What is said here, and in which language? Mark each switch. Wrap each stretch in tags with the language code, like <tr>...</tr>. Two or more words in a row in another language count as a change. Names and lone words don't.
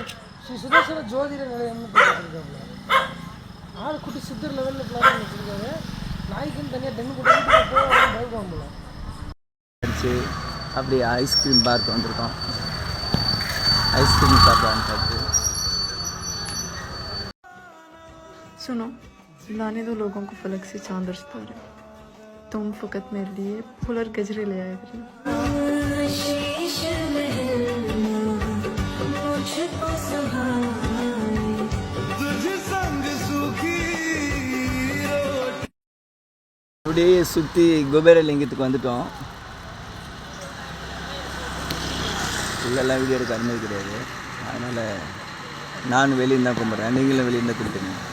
<ta>ஸ்ரீ சுதர்சன ஜோதிட நிலையம்னு போட்டுருக்காங்க. ஆள் குட்டி சித்தர் லெவலில் பிளான் வச்சுருக்காங்க. நாய்க்குன்னு தனியாக டென்னு போட்டு பயப்பாம்பல அடிச்சு அப்படி ஐஸ்கிரீம் பார்க்கு வந்திருக்கோம். ஐஸ்கிரீம் சாப்பிடான்னு பார்த்து</ta> <hi>सुनो, लाने दो लोगों को फलक से चांद रिश्ता है। तुम फकत मेरे लिए फूल और गजरे ले आया करें</hi> <ta>அப்படியே சுற்றி குபேரலிங்கத்துக்கு வந்துட்டோம். உள்ளெல்லாம் வீடியோ எடுக்க அனுமதி கிடையாது, அதனால் நான் வெளியே தான் கும்பிட்றேன், நீங்களும் வெளியே தான் கொடுத்துங்க.</ta>